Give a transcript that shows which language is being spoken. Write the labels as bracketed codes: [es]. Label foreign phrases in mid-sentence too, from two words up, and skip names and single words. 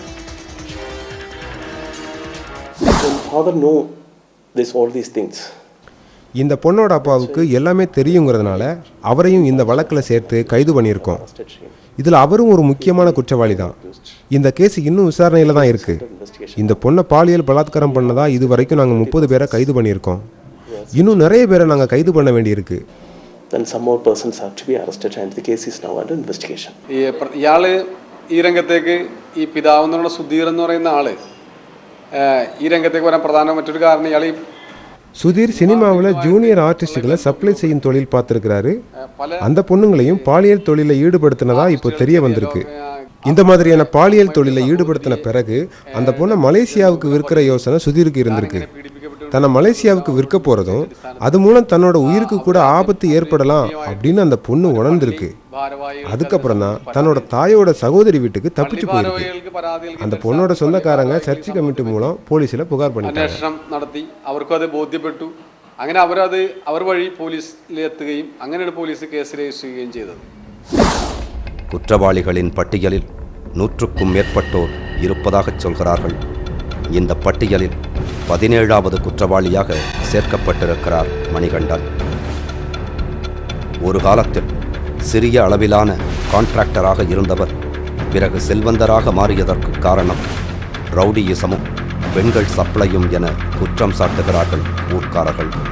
[ta] இந்த பொண்ணோட அப்பாவுக்கு எல்லாமே தெரியுங்கிறதுனால அவரையும் இந்த வழக்கில் சேர்த்து கைது பண்ணியிருக்கோம். இதில் அவரும் ஒரு முக்கியமான குற்றவாளி தான். இந்த கேஸ் இன்னும் விசாரணையில் தான் இருக்கு. இந்த பொண்ணை பாலியல் பலாத்காரம் பண்ணதா இது வரைக்கும் நாங்கள் 30 பேரை கைது பண்ணியிருக்கோம். இன்னும் நிறைய பேரை நாங்கள் கைது பண்ண வேண்டியிருக்கு. [ml] ഇയാള് ഈ രംഗത്തേക്ക് ഈ പിതാവ് എന്നുള്ള സുധീർ എന്ന് പറയുന്ന ആള് ഈ രംഗത്തേക്ക് വരാൻ പ്രധാന മറ്റൊരു കാരണം ഇയാൾ [ta] சுதீர் சினிமாவில் [en] junior artists [ta] சப்ளை செய்யும் தொழில் பார்த்துருக்கிறாரு. அந்த பொண்ணுங்களையும் பாலியல் தொழிலை ஈடுபடுத்தினதா இப்போ தெரிய வந்திருக்கு. இந்த மாதிரியான பாலியல் தொழிலை ஈடுபடுத்தின பிறகு அந்த பொண்ணை மலேசியாவுக்கு விற்கிற யோசனை சுதீருக்கு இருந்திருக்கு. தன்னை மலேசியாவுக்கு விற்க போகிறதும் அது மூலம் தன்னோட உயிருக்கு கூட ஆபத்து ஏற்படலாம் அப்படின்னு அந்த பொண்ணு உணர்ந்திருக்கு. அதுக்கப்புறம் தான் தன்னோட தாயோட சகோதரி வீட்டுக்கு தப்பிச்சு போயிருக்கு. அந்த பொண்ணோட சொந்தக்காரங்க [en] church committee [ta] மூலம் போலீஸில் புகார் [ml] നടത്തി അവർക്കും അത് ബോധ്യപ്പെട്ടു. അങ്ങനെ അവർ വഴി പോലീസിലെത്തുകയും അങ്ങനെയാണ് പോലീസ് [en] case register [ml] ചെയ്യുകയും ചെയ്തത്. [ta] குற்றவாளிகளின் பட்டியலில் 100க்கும் மேற்பட்டோர் இருப்பதாக சொல்கிறார்கள். இந்த பட்டியலில் 17வது குற்றவாளியாக சேர்க்கப்பட்டிருக்கிறார் மணிகண்டன். ஒரு காலத்தில் சிறிய அளவிலான கான்ட்ராக்டராக இருந்தவர் பிறகு செல்வந்தராக மாறியதற்கு காரணம் ரவுடியிசமும் பெண்கள் சப்ளையும் என குற்றம் சாட்டுகிறார்கள் ஊர்க்காரர்கள்.